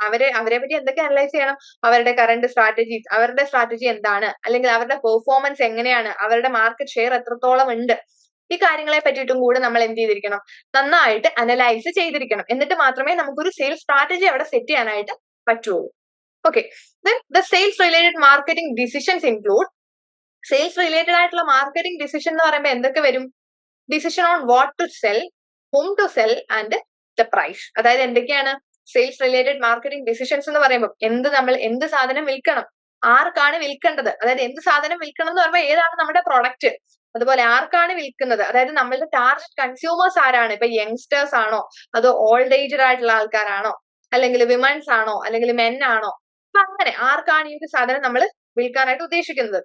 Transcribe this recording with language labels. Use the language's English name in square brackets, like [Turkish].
[Malayalam] അവരെ പറ്റി എന്തൊക്കെ അനലൈസ് ചെയ്യണം? അവരുടെ കറന്റ് സ്ട്രാറ്റജീസ്, അവരുടെ സ്ട്രാറ്റജി എന്താണ്, അല്ലെങ്കിൽ അവരുടെ പെർഫോമൻസ് എങ്ങനെയാണ്, അവരുടെ മാർക്കറ്റ് ഷെയർ എത്രത്തോളം ഉണ്ട്, ഈ കാര്യങ്ങളെ പറ്റിയിട്ടും കൂടെ നമ്മൾ എന്ത് ചെയ്തിരിക്കണം, നന്നായിട്ട് അനലൈസ് ചെയ്തിരിക്കണം. എന്നിട്ട് മാത്രമേ നമുക്കൊരു സെയിൽസ് സ്ട്രാറ്റജി അവിടെ സെറ്റ് ചെയ്യാനായിട്ട് പറ്റുള്ളൂ. [English] Okay, then the sales related marketing decisions include, sales related [Malayalam] ആയിട്ടുള്ള മാർക്കറ്റിംഗ് ഡിസിഷൻ എന്ന് പറയുമ്പോൾ എന്തൊക്കെ വരും? [English] Decision on what to sell, whom to sell and the price. [Malayalam] അതായത് എന്തൊക്കെയാണ് സെയിൽസ് റിലേറ്റഡ് മാർക്കറ്റിംഗ് ഡിസിഷൻസ് എന്ന് പറയുമ്പോൾ? എന്ത് സാധനം വിൽക്കണം, ആർക്കാണ് വിൽക്കേണ്ടത്, അതായത് എന്ത് സാധനം വിൽക്കണം എന്ന് പറയുമ്പോൾ ഏതാണ് നമ്മുടെ പ്രൊഡക്റ്റ്, അതുപോലെ ആർക്കാണ് വിൽക്കുന്നത്, അതായത് നമ്മളുടെ ടാർഗറ്റ് കൺസ്യൂമേഴ്സ് ആരാണ്, ഇപ്പൊ യങ്സ്റ്റേഴ്സ് ആണോ, അതോ ഓൾഡ് ഏജ്ഡ് ആയിട്ടുള്ള ആൾക്കാരാണോ, അല്ലെങ്കിൽ വിമൻസ് ആണോ, അല്ലെങ്കിൽ മെൻ ആണോ, അപ്പൊ അങ്ങനെ ആർക്കാണ് ഈ ഒരു സാധനം നമ്മൾ വിൽക്കാനായിട്ട് ഉദ്ദേശിക്കുന്നത്.